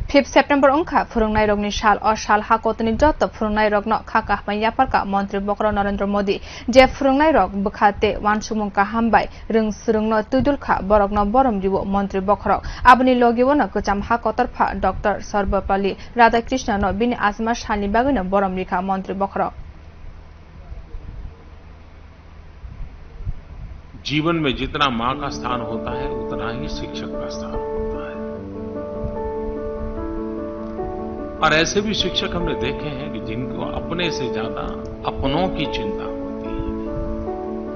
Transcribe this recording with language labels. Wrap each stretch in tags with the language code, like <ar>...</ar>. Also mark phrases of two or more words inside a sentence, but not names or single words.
<trp>5 सेप्टेम्बर अंखा फोरोंनाय रगनि साल और साल हाकोतनि जत फोरोंनाय रगनो खाका मैयापारका मंत्री बक्र नरेंद्र मोदी जे फोरोंनाय रग बखाते वानसुमुंका हामबाय रों सुरुंनो तुदुलखा बरगनो बरम दिबो मंत्री बक्र आबनि लगिवनो कचाम हाकोतरफा डॉक्टर सर्वपल्ली राधाकृष्ण नो बिनि आजमा सालनि बागैनो बरम लिखा मंत्री बक्र</trp> <hi>जीवन में जितना माँ का स्थान होता है उतना ही शिक्षक का स्थान होता है और ऐसे भी शिक्षक हमने देखे हैं कि जिनको अपने से ज्यादा अपनों की चिंता होती है।</hi>